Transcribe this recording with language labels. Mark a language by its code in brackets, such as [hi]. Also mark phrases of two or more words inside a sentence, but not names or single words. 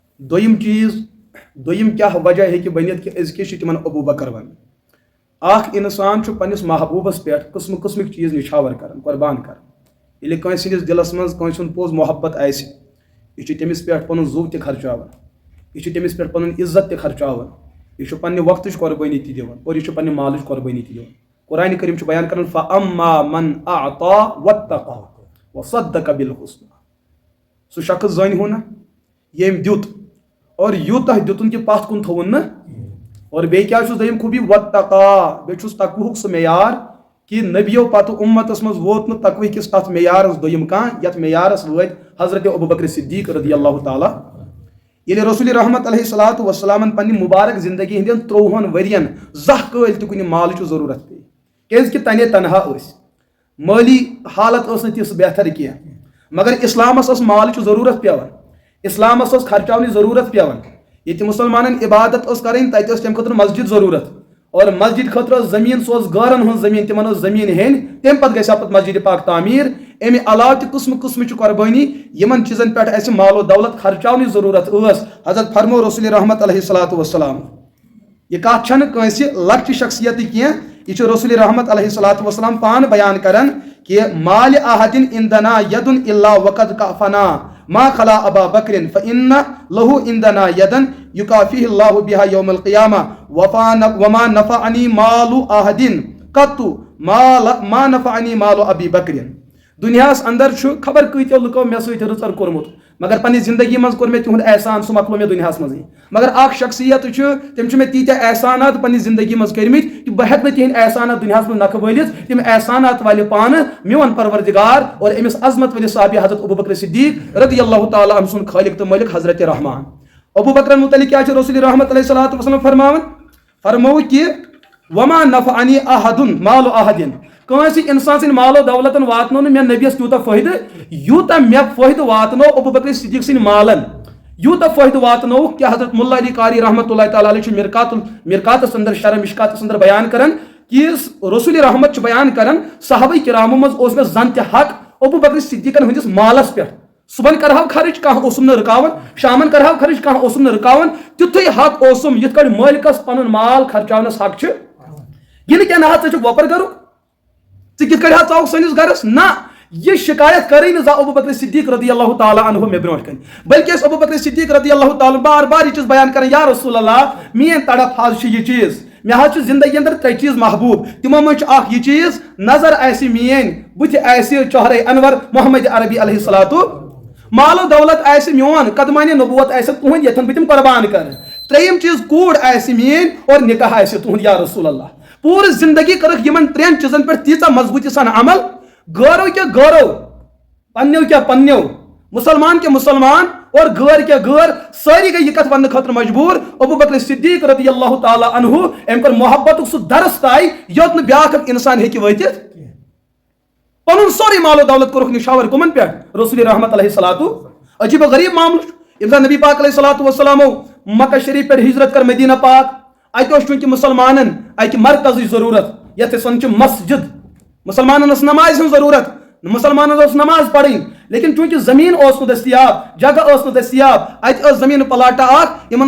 [ks] دویم چیز دویم کیا وجہ ہے بنت کہ أزکِس چھِ تِمن ابو بکر ون اخ انسان چھُ پننس محبوبس پہ قسم قسمک چیز نشاور کران قربان کران ییٚلہِ کٲنٛسہِ ہٕنٛدِس دلس منٛز کٲنٛسہِ ہُنٛد پوٚز محبت آسہِ یہِ چھُ تٔمِس پٮ۪ٹھ پنُن زُو تہِ خرچاوان یہِ چھُ تٔمِس پٮ۪ٹھ پنُن عزت تہِ خرچاوان یہِ چھُ پننہِ وقتٕچ قۄربٲنی تہِ دِوان اور یہِ چھُ پننہِ مالٕچ قۄربٲنی تہِ دِوان قرآنِ کریم چھُ بیان کران [ar] فَأَمَّا مَنْ أَعْطَىٰ وَاتَّقَىٰ وَصَدَّقَ بِالْحُسْنَىٰ [ks] سُہ شخص زٲنۍ ہو نا ییٚمۍ دیُت اور یوٗتاہ دیُتُن کہِ پتھ کُن تھوُن نہٕ اور بیٚیہِ کیٛاہ چھُس دوٚیِم خوٗبی وَاتَّقَىٰ بیٚیہِ چھُس تقوہُک سُہ معیار کہ نبیو پتہٕ اُمتس منٛز ووت نہٕ تقوی کِس تتھ معیارس دوٚیِم کانٛہہ یتھ معیارس وٲتۍ حضرت ابوبکر صدیق [ar] رضی اللہ تعالیٰ [ks] ییٚلہِ رسول رحمت [ar] علیہ الصلوۃ والسلامن [ks] پننہِ مُبارک زندگی ہٕنٛدٮ۪ن 30 ؤرین زانٛہہ کٲلۍ تہِ کُنہِ مالٕچ ضروٗرت پیٚیہِ کیٛازِکہِ تنے تنہا ٲسۍ مٲلی حالت ٲس نہٕ تِژھ بہتر کینٛہہ مگر اسلامس ٲس مالٕچ ضروٗرت پیٚوان اسلامس ٲس خرچاونٕچ ضروٗرت پیٚوان ییٚتہِ مُسلمانن عبادت ٲس کرٕنۍ تتہِ ٲس تمہِ خٲطرٕ مسجد ضروٗرت اور مسجد خٲطرٕ ٲس زٔمیٖن سُہ اوس گارن ہٕنٛز زٔمیٖن تِمن ٲس زٔمیٖن ہیٚنۍ تمہِ پتہٕ گژھِ ہا پتہٕ مسجد پاک تعمیٖر امہِ علاوٕ تہِ قٕسمہٕ قٕسمٕچ قۄربٲنی یِمن چیٖزن پٮ۪ٹھ اَسہِ مال و دولت خرچاونٕچ ضروٗرت ٲس حضرت فرمو رسول رحمت [ar] علیہ الصلوۃ والسلام [ks] یہِ کتھ چھنہٕ کٲنٛسہِ لۄکچہِ شخصیتٕچ کینٛہہ یہِ چھُ رسول رحمت [ar] علیہ الصلوۃ والسلام [ks] پانہٕ بیان کران کہ [ar] مالِ احدٍ عندنا یدٌ الا وقد کفنا ما خلا ابا بکر فإن له عندنا یدًا یکافیہ اللہ بها یوم القیامہ وما نفعنی مال احدٍ قط ما نفعنی مال ابی بکر [ks] دنیاہس اندر چھُ خبر کۭتیو لُکو مےٚ سۭتۍ رٕژر کوٚرمُت مگر پننہِ زندگی منٛز کوٚر مےٚ تِہُنٛد احسان سُہ مۄکلو مےٚ دُنیاہس منٛزٕے مگر اکھ شخصیت چھُ تٔمۍ چھُ مےٚ تیٖتیاہ احسانات پننہِ زندگی منٛز کٔرمٕتۍ کہ بہٕ ہٮ۪کہٕ نہٕ تِہنٛدۍ احسانات دُنیاہس منٛز نکھٕ وٲلِتھ تِم احسانات والہِ پانہٕ میون پروردگار اور أمِس عظمت وٲلِس صحابی حضرت ابوبکر صدیق [ar] رضی اللہ تعالیٰ عنہ [ks] سُنٛد خٲلق تہٕ مٲلک حضرت رحمان ابوبکرن متعلق کیٛاہ چھُ رسول رحمت [ar] علیہ الصلوۃ والسلام [ks] فرماوان فرموو کہ [ar] وما نفعنی احدٌ مال احدٍ [ks] کٲنٛسہِ انسان سٕنٛدِ مال و دولتن واتنو نہٕ مےٚ نبیس تیوٗتاہ فٲیدٕ یوٗتاہ مےٚ فٲیدٕ واتنو ابوبکر صدیق سٕنٛدِ مالن یوٗتاہ فٲیدٕ واتنووُکھ کہ حضرت مُلا علی قاری [ar] رحمۃ اللہ تعالیٰ علیہ [ks] چھُ مرکاتس اندر شرح مشکاتس اندر بیان کران کہ رسول رحمت چھُ بیان کران صحابہ کرامو منٛز اوس مےٚ زن تہِ حق ابوبکر صدیقن ہٕنٛدِس مالس پٮ۪ٹھ صبحن کرہاو خرٕچ کانٛہہ اوسُم نہٕ رُکاوان شامن کرہاو خرٕچ کانٛہہ اوسُم نہٕ رُکاوان تیُتھُے حق اوسُم یِتھ کٲٹھۍ مٲلکس پنُن مال خرچاونس حق چھُ یہِ نہٕ کینٛہہ نہ حظ ژٕ چھُکھ وۄپر گرُک ژٕ کِتھ کٲٹھۍ حظ ژاوُکھ سٲنِس گرس نہ یہ شکایت کرے نہٕ زانٛہہ ابوبکر صدیق [ar] رضی اللہ تعالیٰ عنہ [ks] مےٚ برونٛٹھ کَنۍ بلکہ ٲسۍ ابوبکر صدیق [ar] رضی اللہ تعالیٰ [ks] بار بار یہ چیٖز بیان کران یا [ar] رسول اللہ [ks] میٲنۍ تڑپ حظ چھِ یہ چیٖز مےٚ حظ چھُ زندگی اندر 3 چیٖز محبوٗب تِمو منٛز چھُ اکھ یہِ چیٖز نظر آسہِ میٲنۍ بٕتھِ آسہِ چہرے انور محمد عربی [ar] علیہ الصلوۃ [ks] مال و دولت آسہِ میون قدمانِ نبوت آسہِ تُہُنٛد یتھن بہٕ تِم قربان کرٕ 3یِم چیٖز کوٗر آسہِ میٲنۍ اور نکاح آسہِ تُہُنٛد [ar] یا رسول اللہ [ks] پوٗرٕ زندگی کٔرٕکھ یِمن 3 چیٖزن پٮ۪ٹھ تیٖژاہ مضبوٗطی سان عمل غٲرو کیٛاہ غٲرو پننیو کیٛاہ پننیو مسلمان کیٛاہ مسلمان اور غٲر کیٛاہ غٲر سٲری گٔے یہِ کتھ وننہٕ خٲطرٕ مجبوٗر ابوبکر صدیق [ar] رضی اللہ تعالیٰ عنہ [ks] أمۍ کوٚر محبتُک سُہ درس طے یوٚت نہٕ بیاکھ اکھ انسان ہیٚکہِ وٲتِتھ پنُن سورُے مال و دولت کوٚرُکھ نِشاور کٕمن پٮ۪ٹھ رسول رحمت [ar] علیہ الصلوۃ [ks] عجیب و غریٖب معاملہٕ چھُ ییٚمہِ ساتہٕ نبی پاک [ar] علیہ الصلوۃ والسلامو [ks] مکہ شریٖف پٮ۪ٹھ ہجرت کٔر مدینہ پاک اتہِ اوس چوٗنٛکہِ مُسلمانن اکہِ مرکزٕچ ضروٗرت یتھ أسۍ ونان چھِ مسجد مُسلمانن ٲس نمازِ ہٕنٛز ضروٗرت مُسلمانن ٲس نماز پرٕنۍ لیکن چوٗنٛکہِ زٔمیٖن اوس نہٕ دٔستیاب جگہ ٲس نہٕ دٔستیاب اتہِ ٲس زٔمیٖن پلاٹا اکھ یِمن